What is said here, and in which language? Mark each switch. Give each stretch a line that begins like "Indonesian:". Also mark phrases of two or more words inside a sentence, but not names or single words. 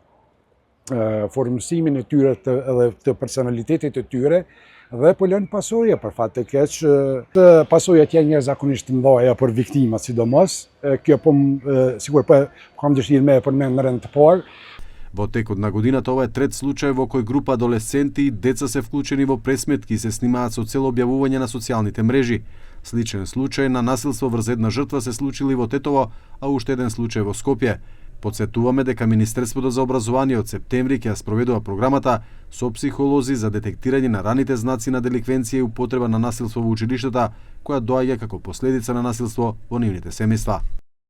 Albanian: formësimin e tyre edhe të personalitetit të tyre, dhe po lënë pasojë për fat të keq. Pasojat janë jashtëzakonisht të mëdha për viktimat sidomos. Kjo sigur kam dëshirë me përmend në rend të parë.
Macedonian: Во текот на годината ова е трет случај во кој група адолесценти и деца се вклучени во пресметки и се снимаат со цел објавување на социјалните мрежи. Сличен случај на насилство врз една жртва се случил и во Тетово, а уште еден случај во Скопје. Потсетуваме дека Министерството за образование од септември ќе ја спроведува програмата со психолози за детектирање на раните знаци на деликвенција и употреба на насилство во училиштата, која доаѓа како последица на насилство во нивните семејства.